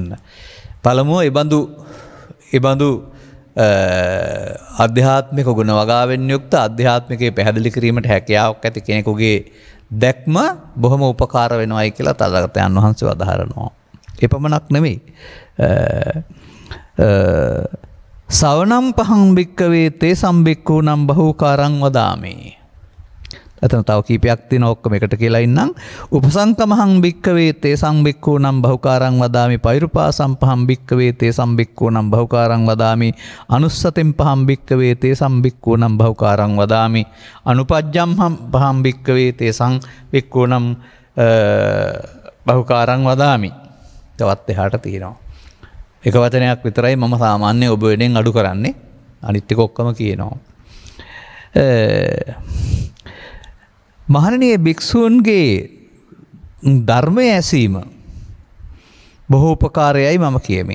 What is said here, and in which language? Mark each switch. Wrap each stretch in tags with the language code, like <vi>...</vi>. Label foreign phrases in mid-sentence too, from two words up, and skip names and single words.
<si>පළමුව ඉබඳු අධ්‍යාත්මික ගුණ වගාවෙන් යුක්ත අධ්‍යාත්මිකයේ පැහැදිලි කිරීමට හැකියාවක් ඇති කෙනෙකුගේ දැක්ම බොහොම උපකාර වෙනවයි කියලා තථාගතයන් වහන්සේ වදාහරනවා. ඒ පමණක් නෙමෙයි.</si> <pi>සවනම් පහං භික්කවේ තේ සම්බික්ඛූනම් බහූකාරං වදාමි.</pi> <si>එතන තව කීපයක් තියෙනවා ඔක්කොම එකට කියලා ඉන්නම්.</si> <pi>උපසංකමහං භික්කවේ තේ සම්බික්ඛූනම් බහූකාරං වදාමි. පෛරුපාසම් පහං භික්කවේ තේ සම්බික්ඛූනම් බහූකාරං වදාමි. අනුස්සතෙන් පහං භික්කවේ තේ සම්බික්ඛූනම් බහූකාරං වදාමි. අනුපජ්ජම් පහං භික්කවේ තේ සම්බික්ඛූනම් බහූකාරං වදාමි.</pi> <si>තවත් එහාට තියෙනවා. එක වචනයක් විතරයි මම සාමාන්‍ය ඔබ වෙනෙන් අඩු කරන්නේ. අනිත් ටික ඔක්කොම කියනවා. මහණෙනි භික්ෂූන්ගේ ධර්මය ඇසීම බොහෝ උපකාරයයි මම කියමි.</si>